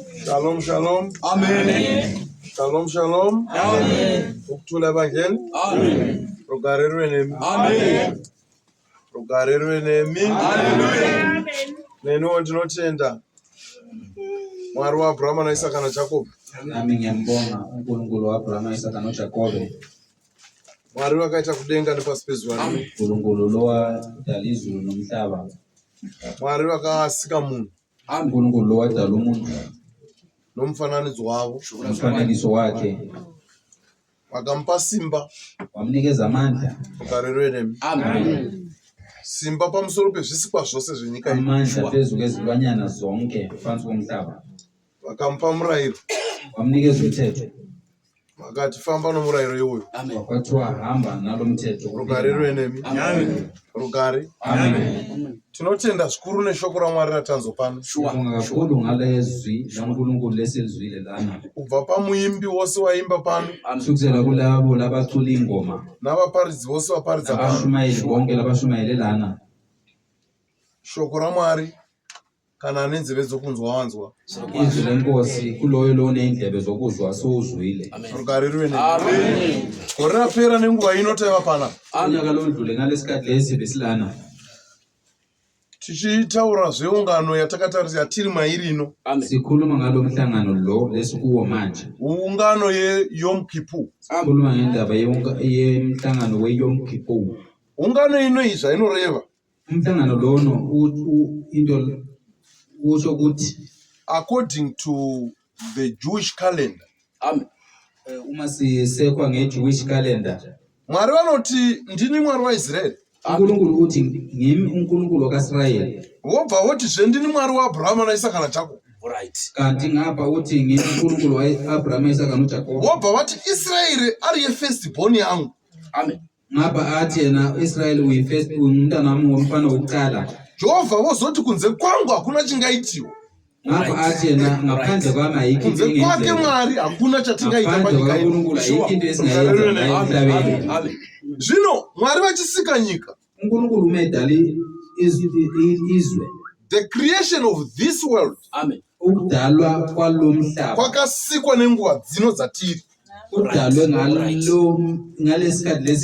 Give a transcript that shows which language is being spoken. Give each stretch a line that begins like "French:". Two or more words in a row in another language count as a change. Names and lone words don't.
Hebrew: Shalom, shalom. Amen. Shalom, shalom. Amen.
North Ndebele: Ukuthula ebandleni. Amen.
Shona: Ugarerwe nemi. Amen. Ugarerwe nemi. Hallelujah. Neniwo ndinotenda Mwari waAbhurahama naIsaka naJakobo.
North Ndebele: Nami ngiyambonga uNkulunkulu waAbhurahama, Isaka noJakobe.
Shona: Mwari wakaita kudenga nepasi pezuva rino.
North Ndebele: uNkulunkulu lowadala izulu nomhlaba.
Shona: Mwari wakasika munhu
North Ndebele: uNkulunkulu lowadala umuntu
Shona: nomfananidzo wavo.
North Ndebele: umfanekiso wakhe,
Shona: Wakamupa simba.
North Ndebele: wamnikeza amandla.
Shona: Ugarerwe nemi. Amen. Simba pamusoro pezvisikwa zvose zvenyika ino.
North Ndebele: Amandla phezu kwezilwanyana zonke phansi komhlaba.
Shona: Wakamupa murayiro.
North Ndebele: Wamnikeza umthetho.
Shona: Wakati famba nomurayiro iwoyo.
North Ndebele: Wakwathiwa hamba nalo mthetho.
Shona: Ugarerwe nemi. Amen. Rugare. Amen. Tinotenda zvikuru neshoko raMwari ratanzwa pano.
North Ndebele: Ngibonga kakhulu ngalezwi laNkulunkulu lesilizwile lana.
Shona: Kubva pamuimbi wose waimba pano
North Ndebele: Kusukela kulabo labacula ingoma
Shona: navaparidzi vose vaparidza pano.
North Ndebele: nabashumayeli bonke labashumayele lana.
Shona: Shoko raMwari kana ane nzeve dzokunzwa wanzwa.
North Ndebele: Izwi lenkosi kuloyo loney'ndlebe zokuzwa sowuzwile.
Shona: Rugarerwe nemi. Amen. Gore rapera nenguva ino taiva pana
North Ndebele: Unyaka londlule ngalesikhathi lesi besilana
Shona: tichitaura zveungano yatiri mairi ino,
North Ndebele: sikhuluma ngalo mhlangano lo lesikuwo manje.
Shona: ungano yeYom Kippur.
North Ndebele: Sikhuluma ngendaba yemhlangano weYom Kippur.
Shona: Ungano ino iyi zvainoreva,
North Ndebele: Umhlangano lono into usho ukuthi
English: according to the Jewish calendar, Amen.
North Ndebele: uma sisekwa nge-
English: Jewish calendar,
Shona: Mwari vanoti ndini Mwari waIsraeri,
North Ndebele: uNkulunkulu uthi ngimi uNkulunkulu wakaIsrayeli.
Shona: wobva wotizve ndini Mwari waAbhurahama naIsaka naJakobo.
English: Right.
North Ndebele: Kanti ngapha uthi ngimi uNkulunkulu wa-Abrahama, Isaka noJakobo.
Shona: Wobva vati Israeri ari yefirstborn yangu. Amen.
North Ndebele: Ngapha athi yena Israyeli umntanami womfana wokuqala.
Shona: Jehovha vozoti kunze kwangu hakuna chingaitiwa.
North Ndebele: Ngapha athi yena ngaphandle kwami ayikho into
Shona: Kunze kwake
North Ndebele: engenzeka.
Shona: Mwari hakuna chatingaita
North Ndebele: Ngaphandle
Shona: panyika ino.
North Ndebele: kwaNkulunkulu ayikho into esingayenza la emhlabeni. Amen.
Shona: Zvino Mwari vachisika nyika,
North Ndebele: uNkulunkulu umedala izwe,
English: the creation of this world Amen.
North Ndebele: ukudalwa kwalo mhlaba
Shona: kwakasikwa nenguva dzino dzatiri.
North Ndebele: kudalwe ngalesikhathi lesi.